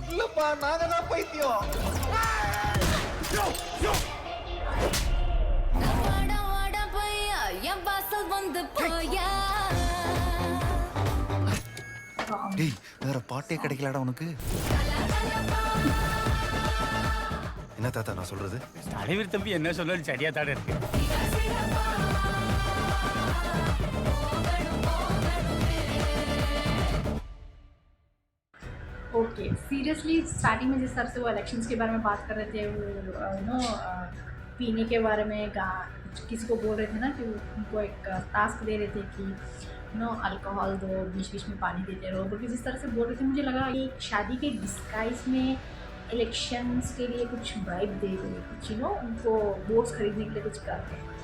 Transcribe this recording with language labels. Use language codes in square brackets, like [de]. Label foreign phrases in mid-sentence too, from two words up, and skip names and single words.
[ta] இல்லப்பா, நாங்க தான் பைத்தியம். டேய், வேற பாட்டே கிடைக்கலடா உனக்கு. என்ன தாத்தா நான் சொல்றது? தலைவர் தம்பி என்ன சொன்னாலும் சரியா தானே இருக்கு. [en] okay, seriously starting [hi] में जिस तरह से वो इलेक्शंस के बारे में बात कर रहे थे, वो पीने के बारे में किसी को बोल रहे थे ना कि उनको एक टास्क दे रहे थे कि अल्कोहल दो, बीच बीच में पानी देते रहो, क्योंकि जिस तरह से बोल रहे थे मुझे लगा ये शादी के डिस्गाइज में इलेक्शंस के लिए कुछ ब्राइब दे रहे, कुछ उनको वोट्स खरीदने के लिए कुछ कर रहे हैं।